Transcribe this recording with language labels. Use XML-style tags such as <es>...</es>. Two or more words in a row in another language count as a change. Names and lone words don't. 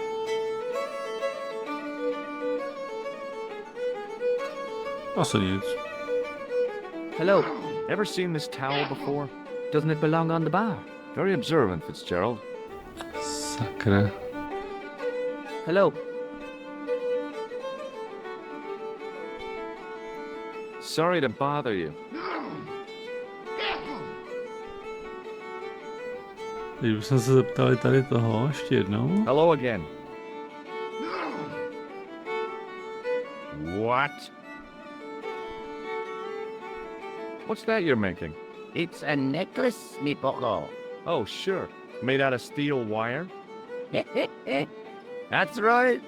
<cs>Asi nic.</cs> <en>Hello. Ever seen this towel before? Doesn't it belong on the bar? Very observant, Fitzgerald.</en> <cs>Sakra.</cs> <en>Hello. Sorry to bother you.</en> <cs>Teď bychom se zeptali tady toho ještě jednou.</cs> <en>Hello again. What? What's that you're making? It's a necklace, me bucko. Oh, sure. Made out of steel wire? That's right.</en>